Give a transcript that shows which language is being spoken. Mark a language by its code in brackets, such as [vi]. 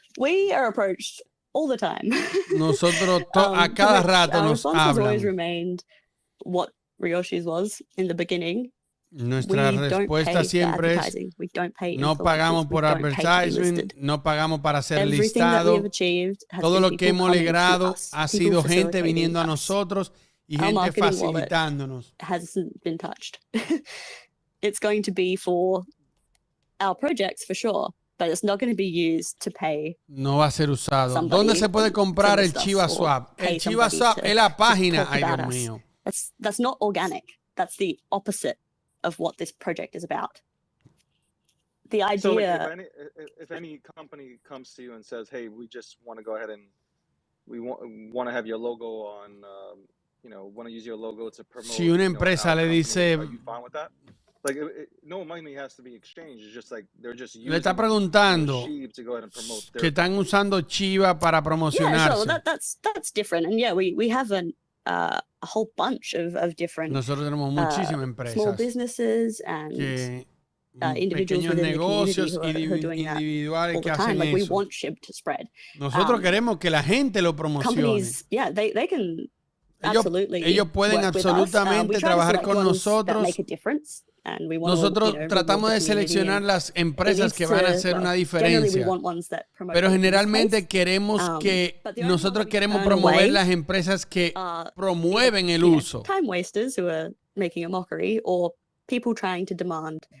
[en] We are approached all the time. [es] Nosotros a cada rato nos [en] response has always [es] hablan. [en] remained what Ryoshi's was in the beginning. [es] Nuestra respuesta siempre es no pagamos por advertising, no pagamos para ser listado. Todo lo que hemos logrado ha sido gente viniendo a nosotros y gente facilitándonos. [en] Hasn't been touched. It's going to be for our projects for sure, but it's not going to be used to pay. [es] No va a ser usado. ¿Dónde se puede comprar el Shiba Swap? El Shiba Swap es la página. Ay, Dios mío. [en] That's not organic. That's the opposite of what this project is about. The idea. So like if any company comes to you and says, "Hey, we just want to go ahead and we want to have your logo on, you know, want to use your logo to promote." [es] Si una empresa le dice, [en] are you fine with that? Like, no money has to be exchanged. It's just like they're just using. [es] Le está preguntando que están usando Shiba para promocionarse. [en] Yeah, sure. That's different, and yeah, we have a whole bunch of different. [es] Nosotros tenemos muchísimas empresas. [en] Small businesses and individuals [es] pequeños [en] within [es] negocios [en] the community who are doing [es] individuales [en] that [es] que [en] all the time. [es] hacen [en] Like we [es] eso. [en] want SHIB to spread. [es] Nosotros queremos que la gente lo promocione. [en] Companies, yeah, they can absolutely. [es] Ellos pueden absolutamente trabajar con nosotros. Nosotros tratamos de seleccionar las empresas que van a hacer una diferencia, pero generalmente queremos que nosotros queremos promover las empresas que promueven el uso. [en] Time wasters who are making a mockery or people trying to demand.